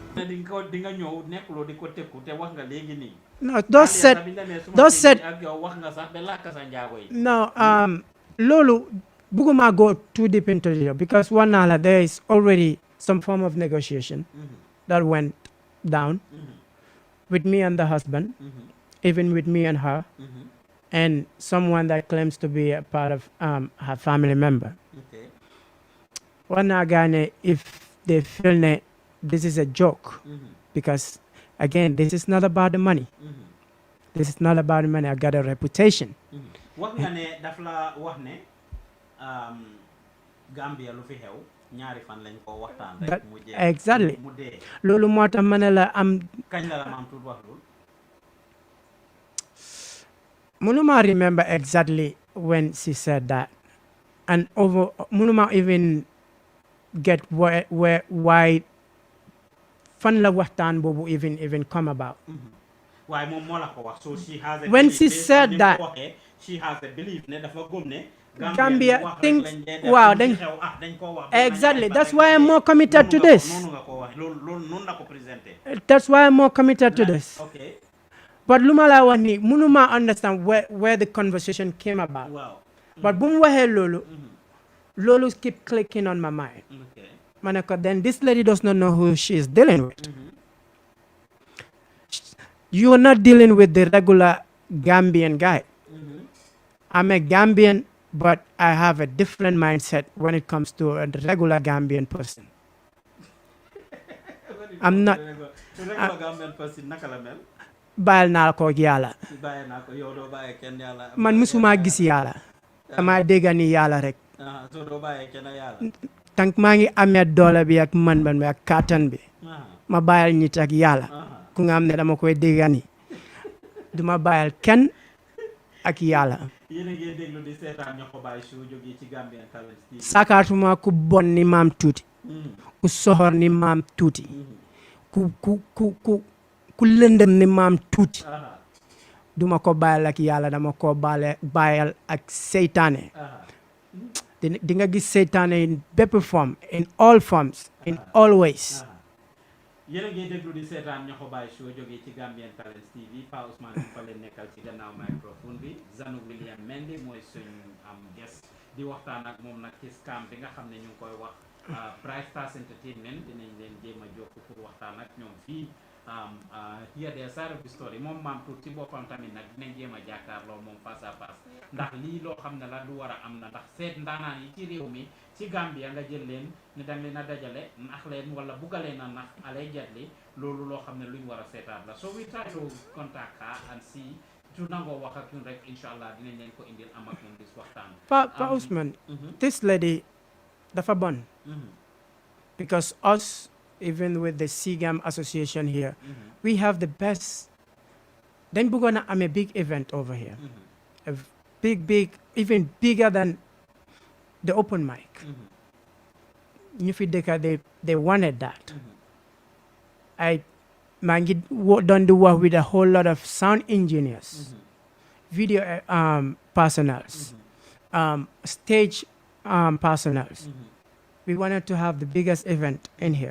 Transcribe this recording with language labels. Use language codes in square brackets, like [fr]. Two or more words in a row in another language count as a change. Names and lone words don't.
[en] No, those said, no, Lolo, Buguma go too deep into it because one hour there is already some form of negotiation that went down with me and the husband, even with me and her, and someone that claims to be a part of her family member. Okay. One again, if they feel that this is a joke, because again, this is not about the money. This is not about the money. I got a reputation. [wo] Wax nga ne daf la wax ne Gambia lu fi xew ñaari fan lañ ko waxtaan rek mu jeex [en] Exactly. [wo] mu dee Loolu moo tax ma ne la am kañ la maam tuut wax lool [en] Munuma remember exactly when she said that, and over Munuma even get why [wo] fan la waxtaan boobu [en] even come about. [wo] Why moom moo la ko wax [en] so she has a When belief, she based said [wo] on ni mu [en] that- [wo] ko waxee, [en] she has a belief [wo] ne dafa gëm ne Gambia wax rek [en] thinks- [wo] lañ dee def, [en] wow, [wo] lu [en] then- [wo] fi xew, dañ ko wax [en] Exactly. [wo] dañ [en] That's [wo] ko [en] why I'm [wo] dee. [en] more committed to [wo] Noonu nga ko- [en] this. [wo] noonu nga ko wax loolu noonu la ko présenté. [en] That's why I'm more committed to this. Okay. But [wo] luma la wax ni munuma [en] understand where the conversation came about. Wow. But [wo] bu mu waxee loolu, loolu [en] keep clicking on my mind. Okay. [wo] Ma ne ko, [en] then this lady does not know who she is dealing with. You are not dealing with the regular Gambian guy. I'm a Gambian, but I have a different mindset when it comes to a regular Gambian person. I'm not Regular Gambian person [wo] naka la mel. bàyyil naa ko ak yàlla. Bàyyi naa ko yow doo bàyyi kenn yàlla. Man musuma gis yàlla. Dama dégg ni yàlla rek. So doo bàyyi kenn yàlla. Tant maa ngi amee doole bi ak man bi ak kàttan bi. Ma bàyyil nit ak yàlla. Ku nga xam ne dama koy dégg ni. Duma bàyyil kenn ak yàlla. Yéen a ngi déglu di seetaan NYOHOBAI show jógee ci Gambian Talents TV. Sakaatuma ku bon ni maam tuuti. Ku soxor ni maam tuuti. Ku lëndëm ni maam tuuti. Duma ko bàyyil ak yàlla dama ko bàyyil ak seytaane. Di nga gis seytaane [en] in bépp form, in all forms, in all ways. [wo] Yéen a ngi déglu di seetaan NYOHOBAI show jógee ci Gambian Talents TV Pa Ousmane bi fa leen nekkal ci gannaaw microphone bi ZANU WILLIAMZ mooy suñu am guest di waxtaan ak moom nag ci scam bi nga xam ne ñu ngi koy wax Bright Stars Entertainment dinañ leen jéem a jokk pour waxtaan ak ñoom fii [en] here their side of the story [wo] moom maam tuut ci boppam tamit nag dinañ jéem a jàkkaarloo moom [fr] face à face [wo] ndax lii loo xam ne la du war a am na ndax seet ndaanaan yi ci réew mi ci Gambia nga jël leen ne danga leen a dajale nax leen wala buggaleen a nax allegedly loolu loo xam ne luñ war a seetaat la [en] so we try to contact her and see [wo] su nangoo wax ak ñun rek [ar] إن شاء الله [wo] dinañ leen ko indil am ak moom dis waxtaan. Pa Ousmane, [en] this lady [wo] dafa bon. [en] Because us, even with the SIGAM association here, we have the best. Then we're gonna am a big event over here. A big, even bigger than the open mic. [wo] Ñu fi dëkka [en] they wanted that. [wo] maa ngi [en] done the work with a whole lot of sound engineers, video personals, stage personals, we wanted to have the biggest event in here.